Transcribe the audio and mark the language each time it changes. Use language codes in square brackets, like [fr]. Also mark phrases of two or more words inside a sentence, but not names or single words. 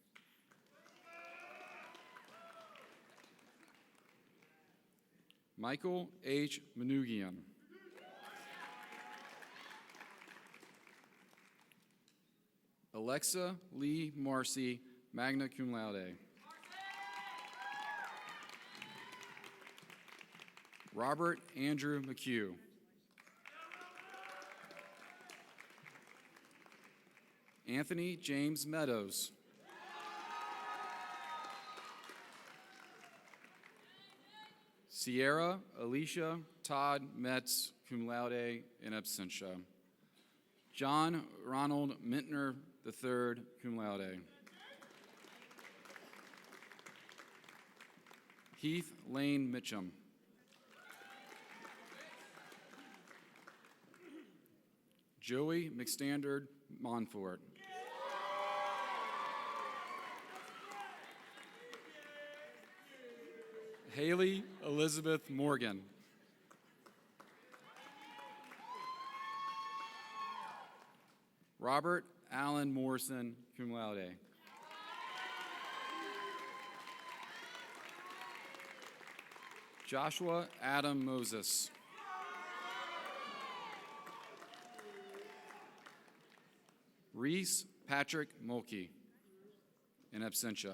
[en] Michael H. Manugian. Alexa Lee Marcy, [la] magna cum laude. [en] Robert Andrew McHugh. Anthony James Meadows. Sierra Alicia Todd Metz, [la] cum laude, in absentia. [en] John Ronald Mintner III, [la] cum laude. [en] Heath Lane Mitchum. Joey McStandard Monfort. Haley Elizabeth Morgan. Robert Allen Morrison, [la] cum laude. [en] Joshua Adam Moses. Reese Patrick Mulkey, [la] in absentia.